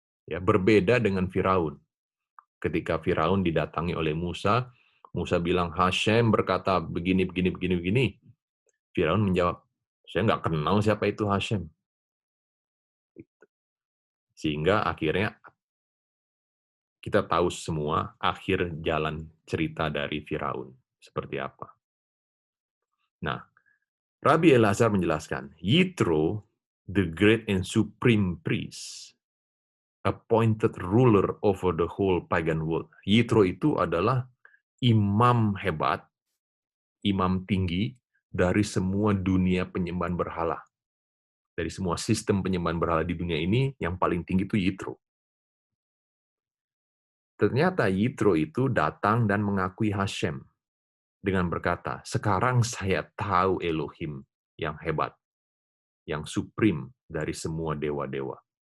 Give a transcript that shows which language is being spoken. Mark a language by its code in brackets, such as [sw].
[id] Ya, berbeda dengan Firaun. Ketika Firaun didatangi oleh Musa, Musa bilang, Hashem berkata begini, begini, begini, begini. Firaun menjawab, saya nggak kenal siapa itu Hashem. Sehingga akhirnya kita tahu semua akhir jalan cerita dari Firaun seperti apa. Nah, Rabbi Elazar menjelaskan, [en] Yitro, the great and supreme priest, appointed ruler over the whole pagan world. [id] Yitro itu adalah imam hebat, imam tinggi dari semua dunia penyembahan berhala. Dari semua sistem penyembahan berhala di dunia ini, yang paling tinggi itu Yitro. Ternyata Yitro itu datang dan mengakui Hashem dengan berkata, sekarang saya tahu Elohim yang hebat, yang supreme dari semua dewa-dewa.